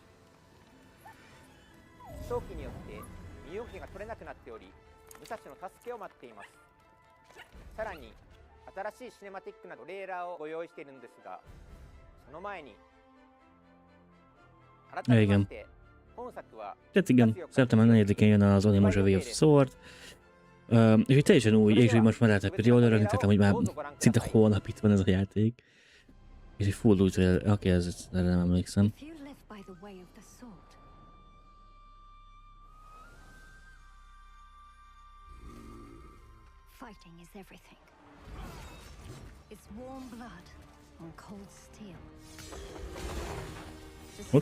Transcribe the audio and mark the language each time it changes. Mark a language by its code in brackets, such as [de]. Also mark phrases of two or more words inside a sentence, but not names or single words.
[ja] 早期によって身動きが取れなくなっており、武蔵の助けを待っています。さらに新しいシネマティックなトレーラーをご用意しているのですが、その前に改めまして本作は [hu] Tehát igen, szeptember 4-én jön az Onimusha Way of the Sword. És egy teljesen új, és hogy most már lehet a pre-order-ölni, tehát hogy már szinte holnap itt van ez a játék. És egy full új trailer, oké, erre nem emlékszem. [en] If you live by the way of the sword, fighting is everything. It's warm blood on cold steel. The sound